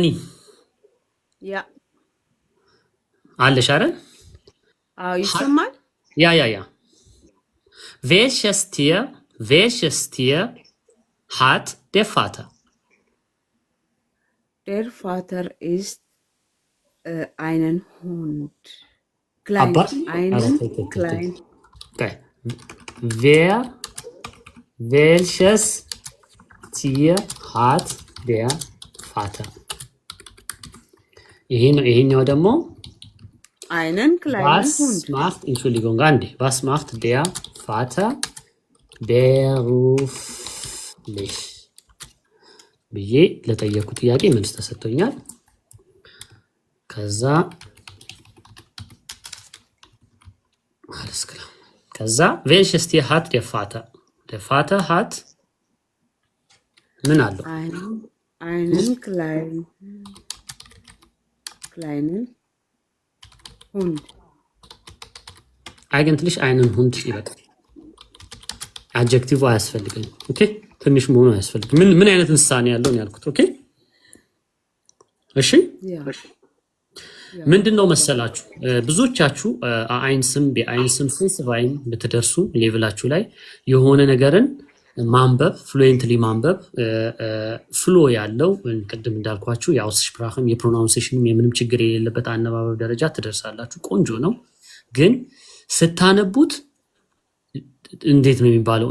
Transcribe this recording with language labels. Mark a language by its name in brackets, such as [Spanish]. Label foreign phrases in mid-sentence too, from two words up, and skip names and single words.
[Amharic] ያ አለሽ አይደል? አዎ ይሰማል። [German] ያ welches Tier hat der Vater? Der Vater ist einen Hund. Klein. Einen klein. Okay. Welches Tier hat der Vater? [Amharic] ይሄኛው ደግሞ [German] einen kleinen Hund. Was macht der Vater beruflich? [Amharic] ብዬ ለጠየቁት ጥያቄ መልስ ተሰጥቶኛል። ከዛ [German] welches Tier hat der Vater? Der Vater hat [Amharic] ምን አለው? [German] einen kleinen Hund. eigentlich einen Hund [Amharic] ይበቃል። አድጀክቲቭ አያስፈልግም። ኦኬ ትንሽ መሆኑ አያስፈልግም። ምን አይነት ምሳሌ ያለው ነው ያልኩት። ኦኬ እሺ ምንድነው መሰላችሁ ብዙዎቻችሁ አይንስም ቢአይንስም ፍልስፋይን በተደርሱ ሌቭላችሁ ላይ የሆነ ነገርን ማንበብ ፍሉዌንትሊ ማንበብ ፍሎ ያለው ቅድም እንዳልኳችሁ የአውስስፕራኽም የፕሮናንሴሽንም የምንም ችግር የሌለበት አነባበብ ደረጃ ትደርሳላችሁ። ቆንጆ ነው። ግን ስታነቡት እንዴት ነው የሚባለው?